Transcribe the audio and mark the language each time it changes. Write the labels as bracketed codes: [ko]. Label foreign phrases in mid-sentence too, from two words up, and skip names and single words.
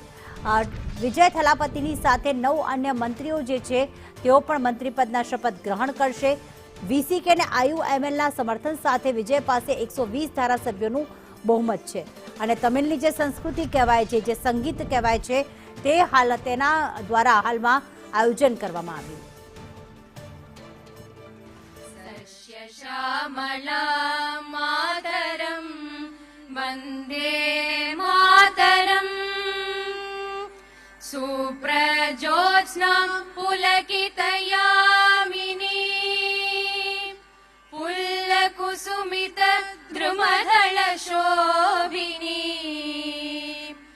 [gu] વિજય થલાપતિની સાથે 9 અન્ય મંત્રીઓ જે છે તેઓ પણ મંત્રીપદના શપથ ગ્રહણ કરશે। વીસીકે અને આઈયુએમએલના સમર્થન સાથે વિજય પાસે 120 ધારાસભ્યોનું બહુમત છે અને તમિલની જે સંસ્કૃતિ કહેવાય છે, જે સંગીત કહેવાય છે, તે તેના દ્વારા હાલમાં આયોજન કરવામાં આવ્યું। [sa] श्यामला मातरम वंदे मातरम सुप्रजोत्स्ना पुलकितयामिनी पुल्लकुसुमित द्रुमदल शोभिनी